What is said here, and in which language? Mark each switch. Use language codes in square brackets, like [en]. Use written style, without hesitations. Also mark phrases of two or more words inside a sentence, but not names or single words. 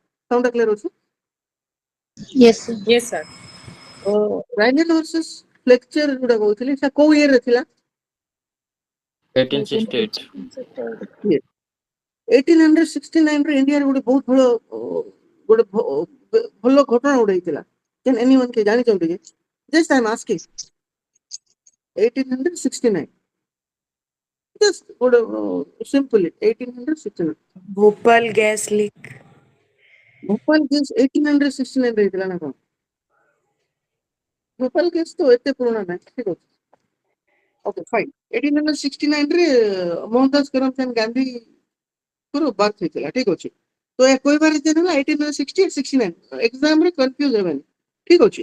[or] ସାଉଣ୍ଡଟା କ୍ଲିୟର ଅଛି? [en] Yes, sir. Yes, sir. [or] ରାଇଲାଣ୍ଡ ଭର୍ସେସ ଫ୍ଲେକ୍ଚର ଯୋଉଟା କହୁଥିଲି ସେଟା କୋଉ ଇୟରରେ ଥିଲା? 1868. 1869 ରେ ଇଣ୍ଡିଆରେ ଗୋଟେ ବହୁତ ଗୋଟେ ଭଲ ଘଟଣା ଗୋଟେ ହେଇଥିଲା। [en] Can anyone [or] କିଏ ଜାଣିଛନ୍ତି କି? [en] Just I'm asking. 1869. Just ଗୋଟେ simply 1869. [hi] भोपाल गैस लीक [or] ଭୋପାଳ କେସ୍ 1869 ରେ ହେଇଥିଲା ନା କଣ? ଭୋପାଳ କେସ୍ ତ ଏତେ ପୁରୁଣା ନାହିଁ ଠିକ ଅଛି। [en] OK fine [or] 1869 ରେ ମୋହନଦାସ କରମଚାନ୍ଦ ଗାନ୍ଧୀଙ୍କର ବାର୍ଥ ହେଇଥିଲା ଠିକ ଅଛି। ତ ଏ କହିବାର ଯେ ହେଲା 1860 69 ଏକ୍ସାମ ରେ କନଫ୍ୟୁଜ ହେବେନି ଠିକ ଅଛି।